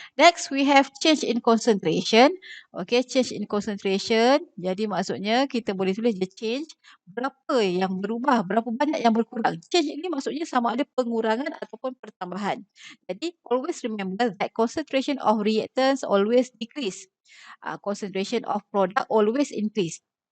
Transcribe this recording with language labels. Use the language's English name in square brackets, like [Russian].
[English] Next we have change in concentration. Okay, change in concentration. [Malay] Jadi maksudnya kita boleh tulis je change. Berapa yang berubah, berapa banyak yang berkurang. Change ini maksudnya sama ada pengurangan ataupun pertambahan. [English] Jadi always remember that concentration of reactants always decrease. Concentration of product always increase.